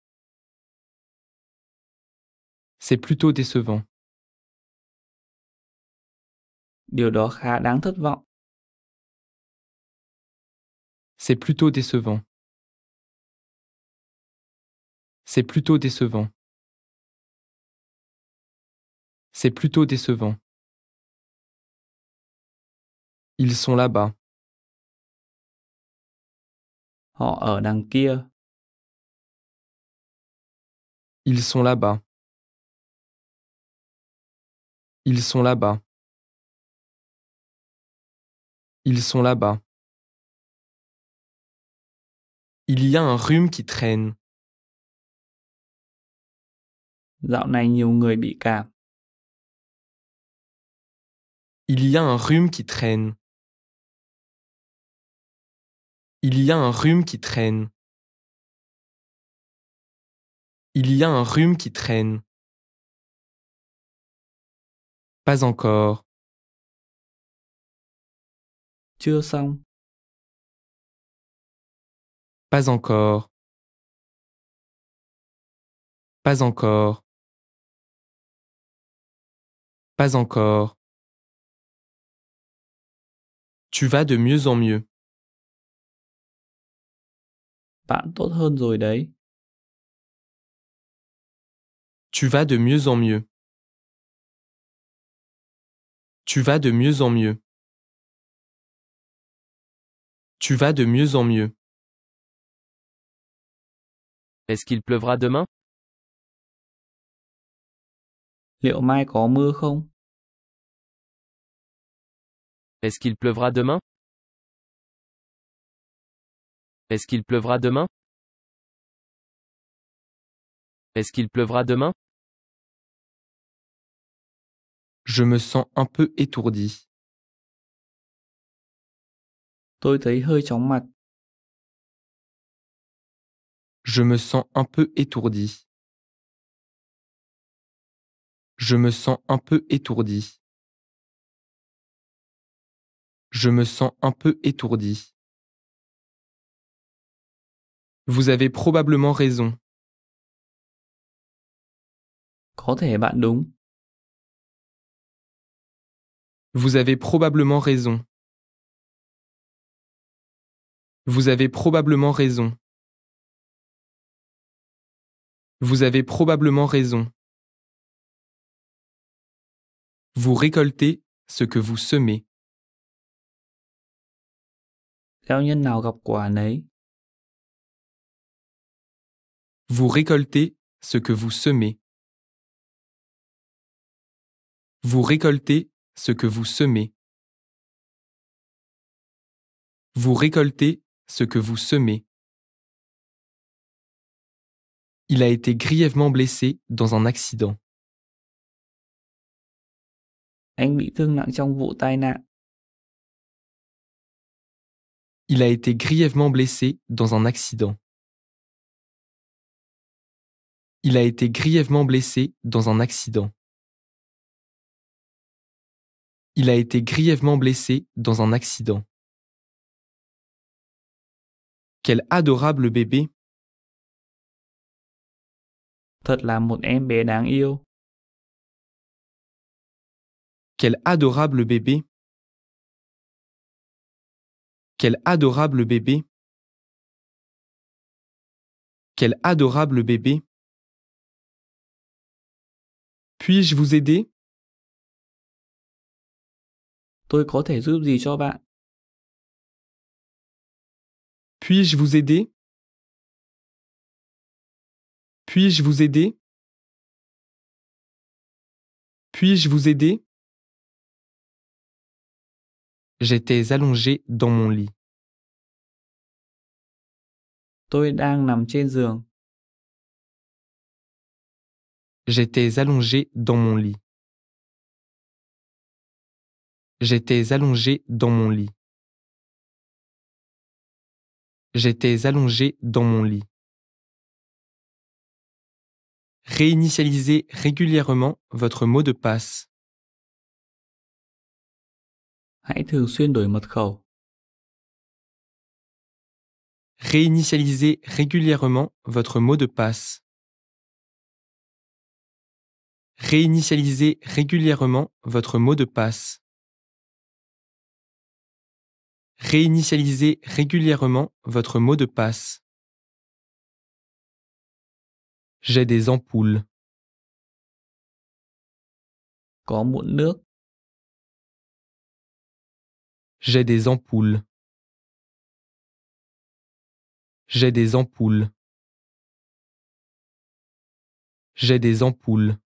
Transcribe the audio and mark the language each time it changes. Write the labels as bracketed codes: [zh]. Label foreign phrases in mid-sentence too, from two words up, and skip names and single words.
[fr] C'est plutôt décevant. [vi] Điều đó khá đáng thất vọng. [fr] C'est plutôt décevant. C'est plutôt décevant. C'est plutôt décevant. Ils sont là-bas. [vi] Họ ở đằng kia. [fr] Ils sont là-bas. Ils sont là-bas. Ils sont là-bas. Il y a un rhume qui traîne. [vi] Dạo này nhiều người bị cảm. [fr] Il y a un rhume qui traîne. Il y a un rhume qui traîne. Il y a un rhume qui traîne. Pas encore. [vi] Chưa xong. [fr] Pas encore. Pas encore. Pas encore. Tu vas de mieux en mieux. [vi] Bạn tốt hơn rồi đấy. [fr] Tu vas de mieux en mieux. Tu vas de mieux en mieux. Tu vas de mieux en mieux. Est-ce qu'il pleuvra demain? [vi] Liệu mai có mưa không? [fr] Est-ce qu'il pleuvra demain? Est-ce qu'il pleuvra demain? Est-ce qu'il pleuvra demain? Je me sens un peu étourdi. [vi] Tôi thấy hơi chóng mặt. [fr] Je me sens un peu étourdi. Je me sens un peu étourdi. Je me sens un peu étourdi. Vous avez probablement raison. [vi] Có thể bạn đúng. [fr] Vous avez probablement raison. Vous avez probablement raison. Vous avez probablement raison. Vous récoltez ce que vous semez. [vi] Gieo nhân nào gặp quả nấy. [fr] Vous récoltez ce que vous semez. Vous récoltez ce que vous semez. Vous récoltez ce que vous semez. Il a été grièvement blessé dans un accident. [vi] Anh bị thương nặng trong vụ tai nạn. [fr] Il a été grièvement blessé dans un accident. Il a été grièvement blessé dans un accident. Il a été grièvement blessé dans un accident. Quel adorable bébé! [vi] Thật là một em bé đáng yêu. [fr] Quel adorable bébé! Quel adorable bébé! Quel adorable bébé! Puis-je vous aider? [vi] Tôi có thể giúp gì cho bạn? [fr] Puis-je vous aider? Puis-je vous aider? Puis-je vous aider? J'étais allongé dans mon lit. [vi] Tôi đang nằm trên giường. [fr] J'étais allongé dans mon lit. J'étais allongé dans mon lit. J'étais allongé dans mon lit. Réinitialisez régulièrement votre mot de passe. [vi] Hãy thường xuyên đổi mật khẩu. [fr] Réinitialisez régulièrement votre mot de passe. Réinitialisez régulièrement votre mot de passe. Réinitialisez régulièrement votre mot de passe. J'ai des ampoules. [vi] Có mụn nước. [fr] J'ai des ampoules. J'ai des ampoules. J'ai des ampoules.